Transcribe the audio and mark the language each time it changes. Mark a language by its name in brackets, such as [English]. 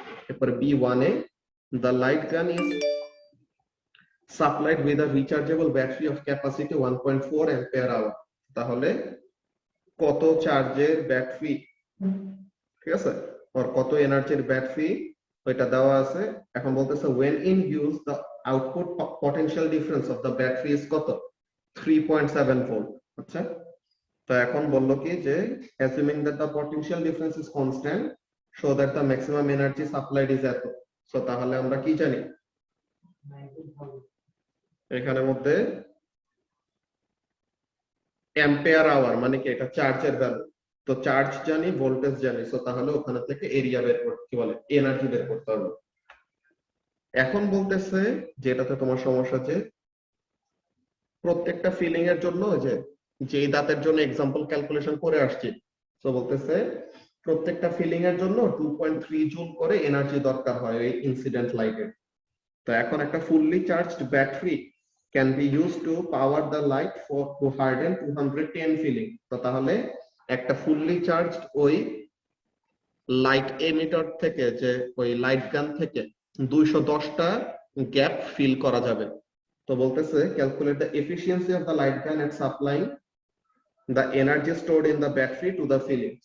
[Bangla] এরপর B1 A [English] the light gun is supplied with a rechargeable battery of capacity 1.4 ampere hour। [Bangla] তাহলে কত চার্জের battery, ঠিক আছে, আর কত এনার্জির ব্যাটারি ওইটা দেওয়া আছে। এখন বলতেছে [English] when in use the output potential difference of the battery is [Bangla] কত? 3.7 ভোল্ট। আচ্ছা, তো এখন বললো কি যে [English] assuming that the potential difference is constant so that the maximum energy supplied is [Bangla] এত। সো তাহলে আমরা কি জানি এখানের মধ্যে অ্যাম্পিয়ার আওয়ার মানে কি? এটা চার্জের ভ্যালু। তো চার্জ জানি, ভোল্টেজ জানি, সো তাহলে ওখানে থেকে এরিয়া বের করতে, কি বলে, এনার্জি বের করতে হবে। এখন বলতেছে যেটাতে তোমার সমস্যা যে প্রত্যেকটা ফিলিং এর জন্য যেই দাঁতের জন্য এক্সাম্পল ক্যালকুলেশন করে আসছি, তো বলতেছে প্রত্যেকটা ফিলিং এর জন্য 2.3 জুল করে এনার্জি দরকার হয় এই ইনসিডেন্ট লাইটের। তো এখন একটা fully charged battery [English] can be used to power the light for to harden 210 filling। [Bangla] তো তাহলে একটা ফুললি চার্জড ওই লাইট এমিটার থেকে, যে ওই লাইট গান থেকে 210টা গ্যাপ ফিল করা যাবে। তো বলতেছে [English] Calculate the efficiency of the light gun at supplying the energy stored in the battery to the filling.